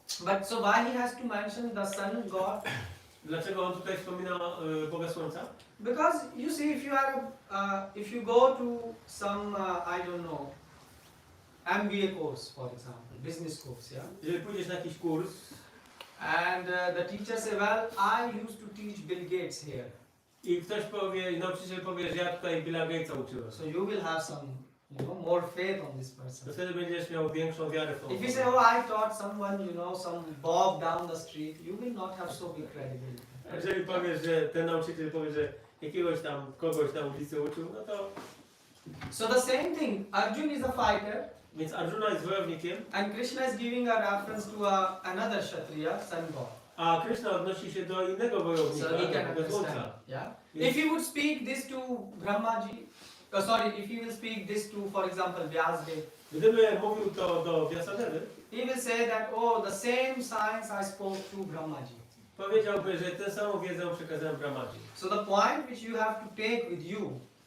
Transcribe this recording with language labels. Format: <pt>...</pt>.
<en>But so why he has to mention the sun god?</en> <pl>Dlaczego on tutaj wspomina Boga Słońca?</pl> <en>Because you see, if you go to some I don't know MBA course, for example, business course, yeah,</en> <pl>Jeżeli pójdziesz na jakiś kurs</pl> <en>and the teacher say, well, I used to teach Bill Gates here,</en> <pl>i ktoś powie, nauczyciel powie, że ja tutaj Billa Gatesa uczyłem,</pl> <en>so you will have some more faith on this person.</en> <pl>To wtedy będziesz miał większą wiarę w tą</pl> <en>If you say,</en> <pl>osobę.</pl> <en>oh, I taught someone, some Bob down the street, you will not have so big credibility.</en> <pl>Jeżeli powiesz, że ten nauczyciel powie, że jakiegoś tam, kogoś na ulicy uczył, no to...</pl> <en>So the same thing, Arjun is a fighter,</en> <pl>Więc Arjuna jest wojownikiem,</pl> <en>and Krishna is giving a reference to another Kshatriya, sun god.</en> <pl>a Krishna odnosi się do innego wojownika,</pl> <en>So he can</en> <pl>tego</pl> <en>understand.</en> <pl>słońca.</pl> <en>Yeah. Yes. If he would speak this to Brahmaji, if he will speak this to, for example, Vyasdev,</en> <pl>Gdyby mówił to do Vyasadevy,</pl> <en>he will say that, oh, the same science I spoke to Brahmaji.</en> <pl>powiedziałby, że tę samą wiedzę przekazałem Brahmaji.</pl> <en>So the point which you have to take with you,</en>